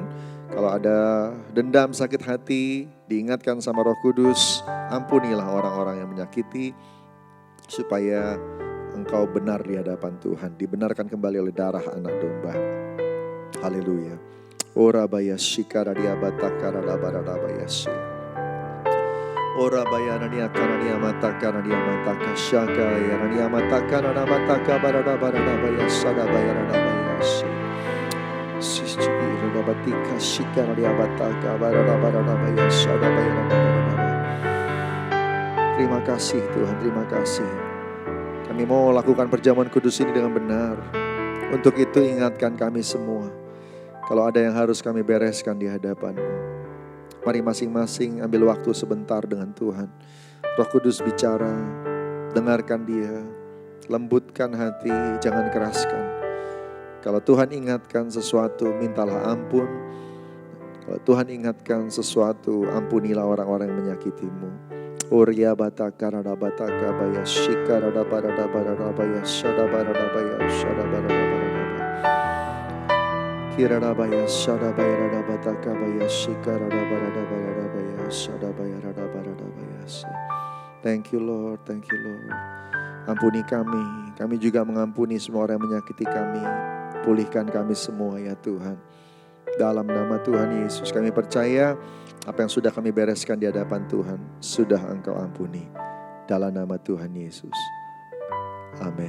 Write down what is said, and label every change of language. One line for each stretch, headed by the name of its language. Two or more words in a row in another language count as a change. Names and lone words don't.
Indonesian: Kalau ada dendam, sakit hati, diingatkan sama Roh Kudus, ampunilah orang-orang yang menyakiti supaya engkau benar di hadapan Tuhan, dibenarkan kembali oleh darah anak domba. Haleluya. Ora bayashi karadia batakara rabarabaya. Ora bayarania karania matakara dia mataka syaka yarania matakara mataka barabaya sada bayarabaya. Sisi rodabatika shikara dia bataka barabaya sada bayarabaya. Terima kasih Tuhan, terima kasih. Kami mau lakukan perjamuan kudus ini dengan benar. Untuk itu ingatkan kami semua. Kalau ada yang harus kami bereskan di hadapan-Mu. Mari masing-masing ambil waktu sebentar dengan Tuhan. Roh Kudus bicara, dengarkan Dia. Lembutkan hati, jangan keraskan. Kalau Tuhan ingatkan sesuatu, mintalah ampun. Kalau Tuhan ingatkan sesuatu, ampunilah orang-orang yang menyakitimu. Orya bataka rada bataka baya shika rada barada barada baya shada barada baya shada barada barada kira rada baya shada baya rada bataka baya shika rada barada barada baya shada baya rada barada baya.
English: Thank you Lord, thank you Lord.
Indonesian: Ampuni kami juga mengampuni semua orang yang menyakiti kami. Pulihkan kami semua ya Tuhan. Dalam nama Tuhan Yesus kami percaya apa yang sudah kami bereskan di hadapan Tuhan sudah Engkau ampuni. Dalam nama Tuhan Yesus. Amin.